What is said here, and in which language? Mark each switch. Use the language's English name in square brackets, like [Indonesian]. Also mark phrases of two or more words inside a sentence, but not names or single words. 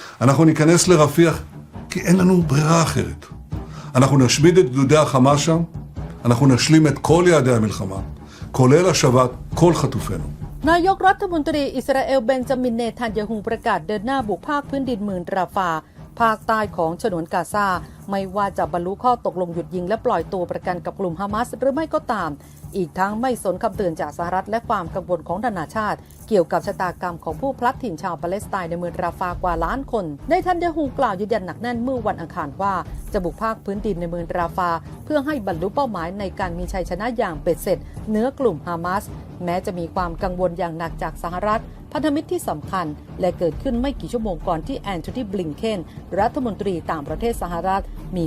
[Hebrew] אנחנו ניכנס לרפיח כי אין לנו ברירה אחרת. אנחנו נשמיד את גדודי החמאס שם, אנחנו נשלים את כל יעדי המלחמה, כולל השבת כל חטופינו. [Thai] นายกรัฐมนตรีอิสราเอลเบนจามินเนทันยาฮูประกาศเดินหน้าบุกภาคพื้นดินเมืองราฟาภาคใต้ของฉนวนกาซาไม่ว่าจะบรรลุข้อตกลงหยุดยิงและปล่อยตัว ประกันกับกลุ่มฮามาสหรือไม่ก็ตามอีกทั้งไม่สนคำเตือนจากสหรัฐและความกังวลของนานาชาติเกี่ยวกับชะตากรรมของผู้พลัดถิ่นชาวปาเลสไตน์ในเมืองราฟากว่าล้านคนเนทันยาฮูกล่าวยืนยันหนักแน่นเมื่อวันอังคารว่าจะบุกภาคพื้นดินในเมืองราฟาเพื่อให้บรรลุเป้าหมายในการมีชัยชนะอย่างเบ็ดเสร็จเหนือกลุ่มฮามาสแม้จะมีความกังวลอย่างหนักจากสหรัฐพันธมิตรที่สำคัญและเกิดขึ้นไม่กี่ชั่วโมงก่อนที่แอนโทนี บลิงเคนรัฐมนตรีต่างประเทศสหรัฐมี